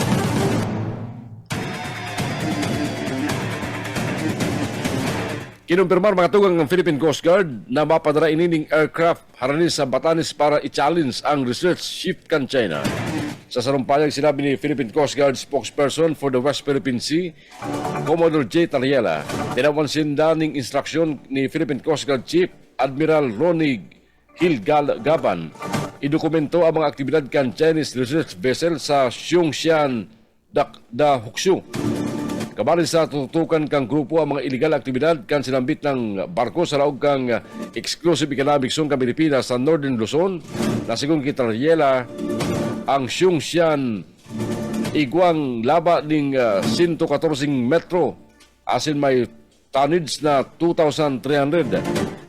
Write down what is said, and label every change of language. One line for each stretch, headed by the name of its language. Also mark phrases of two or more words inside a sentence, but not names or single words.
Bikol: Kinumpirmar mga tugang ng Philippine Coast Guard na mapadara inining aircraft haranis sa Batanes para i-challenge ang
English: research ship
Bikol: kan China. Sa sarumpayag sinabi ni Philippine Coast Guard
English: spokesperson for the West Philippine Sea,
Bikol: Commodore J. Tariela, tinawansin daning instruksyon ni Philippine Coast Guard Chief Admiral Ronnie Gaban. Idokumento ang mga aktibidad kan
English: Chinese research vessel
Bikol: sa Xiongxian da Huxu. Kabalin sa tutukan kang grupo ang mga illegal aktibidad kan sinambit ng barko sa laog kang
English: exclusive economic zone
Bikol: kan Pilipinas sa Northern Luzon na sigon kay Tariela ang Xiongxian igwang laba ning 114 metro asin may tonnage na 2,300.